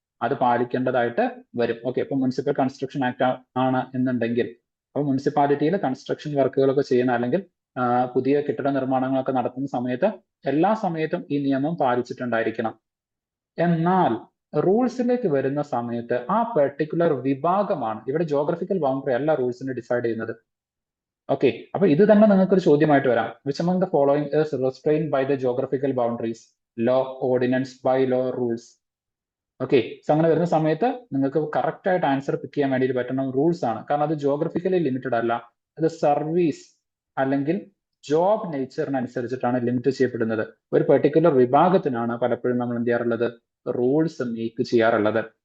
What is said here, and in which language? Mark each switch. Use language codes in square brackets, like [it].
[ml] അത് പാലിക്കേണ്ടതായിട്ട് വരും. ഓക്കെ, ഇപ്പൊ മുനിസിപ്പൽ കൺസ്ട്രക്ഷൻ ആക്ട് ആണ് എന്നുണ്ടെങ്കിൽ അപ്പൊ മുനിസിപ്പാലിറ്റിയിൽ കൺസ്ട്രക്ഷൻ വർക്കുകളൊക്കെ ചെയ്യുന്ന അല്ലെങ്കിൽ പുതിയ കെട്ടിട നിർമ്മാണങ്ങളൊക്കെ നടത്തുന്ന സമയത്ത് എല്ലാ സമയത്തും ഈ നിയമം പാലിച്ചിട്ടുണ്ടായിരിക്കണം. എന്നാൽ റൂൾസിലേക്ക് വരുന്ന സമയത്ത് ആ പെർട്ടിക്കുലർ വിഭാഗമാണ്, ഇവിടെ ജോഗ്രഫിക്കൽ ബൗണ്ടറി അല്ല റൂൾസിനെ ഡിസൈഡ് ചെയ്യുന്നത്. ഓക്കെ, അപ്പൊ ഇത് തന്നെ നിങ്ങൾക്ക് ഒരു ചോദ്യമായിട്ട് വരാം. Which [en] among the following is restrained by the geographical boundaries? Law, ordinance, bylaw, rules. [ml] Okay, so അങ്ങനെ വരുന്ന സമയത്ത് നിങ്ങൾക്ക് കറക്റ്റ് ആയിട്ട് ആൻസർ പിക്ക് ചെയ്യാൻ വേണ്ടിയിട്ട് പറ്റുന്ന റൂൾസ് ആണ്. കാരണം അത് ജോഗ്രഫിക്കലി ലിമിറ്റഡ് അല്ല, അത് സർവീസ് അല്ലെങ്കിൽ ജോബ് നേച്ചറിനനുസരിച്ചിട്ടാണ് ലിമിറ്റ് ചെയ്യപ്പെടുന്നത്. ഒരു പെർട്ടിക്കുലർ വിഭാഗത്തിനാണ് പലപ്പോഴും നമ്മൾ എന്ത് ചെയ്യാറുള്ളത്? റൂൾസ് മേക്ക് ചെയ്യാറുള്ളത്.